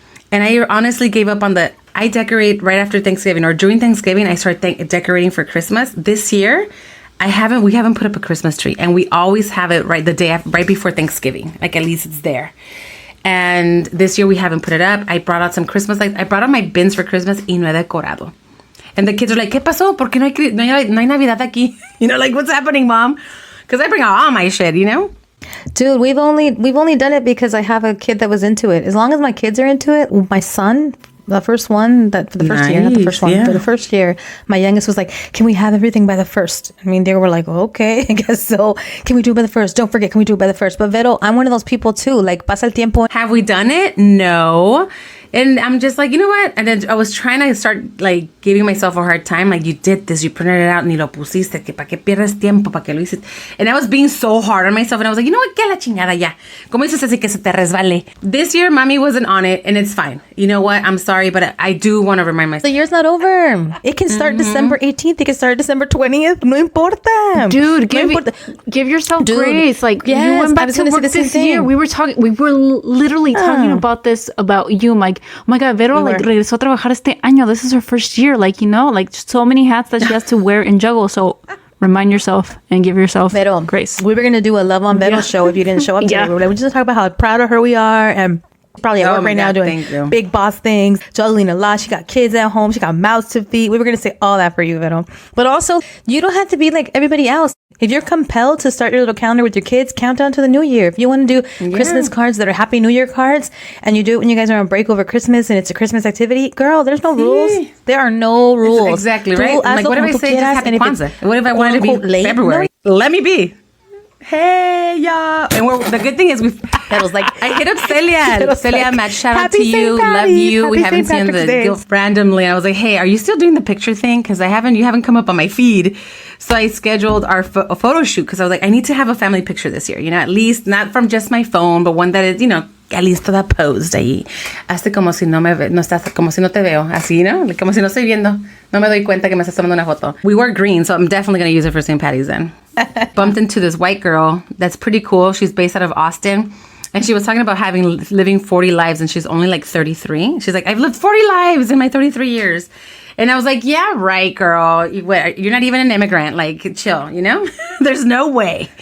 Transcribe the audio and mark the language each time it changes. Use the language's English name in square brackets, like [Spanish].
[English] And I honestly gave up on I decorate right after Thanksgiving or during Thanksgiving. I start decorating for Christmas. This year, we haven't put up a Christmas tree, and we always have it right before Thanksgiving. Like at least it's there. And this year we haven't put it up. I brought out some Christmas lights. I brought out my bins for Christmas [Spanish] y no he decorado. [English] And the kids are like, [Spanish] ¿Qué pasó? ¿Por qué no hay Navidad aquí? [English] You know, like, what's happening, Mom? Because I bring out all my shit, you know? Dude, we've only done it because I have a kid that was into it. As long as my kids are into it, my son, the first one, that for the first year, not the first one, for the first year, my youngest was like, can we have everything by the first? I mean, they were like, okay, I guess so. Can we do it by the first? Don't forget, can we do it by the first? But Vero, I'm one of those people too. [Spanish] Like, pasa el tiempo. [English] Have we done it? No. And I'm just like, you know what? And then I was trying to start like giving myself a hard time. [Spanish] Like, [English] you did this, you printed it out, [Spanish] ni lo pusiste, que pa' qué pierdes tiempo, pa' qué lo hiciste. [English] And I was being so hard on myself. And I was like, you know what? [Spanish] Que la chingada ya. Como dices así que se te resbale. [English] This year, Mommy wasn't on it, and it's fine. You know what? I'm sorry, but I do want to remind myself. The year's not over. It can start December 18th. It can start December 20th. [Spanish] No importa. [English] Dude, give yourself grace. Like, yes, you went back to work this year. We were literally talking about this, about you, Mike. [Spanish] Oh my God, Vero regresó a trabajar este año. [English] This is her first year. Like, you know, like so many hats that she has to wear and juggle. So remind yourself and give yourself grace. We were going to do a Love on Vero show if you didn't show up today. We just talk about how proud of her we are, and probably at work right now doing big boss things, juggling a lot. She got kids at home. She got mouths to feed. We were going to say all that for you, Vero. But also, you don't have to be like everybody else. If you're compelled to start your little calendar with your kids, count down to the new year. If you want to do Christmas cards that are Happy New Year cards, and you do it when you guys are on break over Christmas and it's a Christmas activity, girl, there's no rules. There are no rules. It's exactly right. Like, what if I say just Happy Kwanzaa? What if I wanted to be February? No. Let me be. Hey, y'all. And the good thing is that was like, I hit up Celia. Celia, Matt, shout out to you. Love you. We haven't seen the gift randomly. I was like, hey, are you still doing the picture thing? Because you haven't come up on my feed. So I scheduled our photo shoot, because I was like, I need to have a family picture this year. You know, at least not from just my phone, but one that is, you know, at least [Spanish] toda posed ahí. Hazte como si no estás, como si no te veo. Así, ¿no? Like, como si no estoy viendo. No me doy cuenta que me estás tomando una foto. [English] We wore green, so I'm definitely going to use it for St. Patty's then. Bumped into this white girl that's pretty cool. She's based out of Austin. And she was talking about living 40 lives, and she's only like 33. She's like, I've lived 40 lives in my 33 years. And I was like, yeah, right, girl. You're not even an immigrant. Like, chill, you know? There's no way.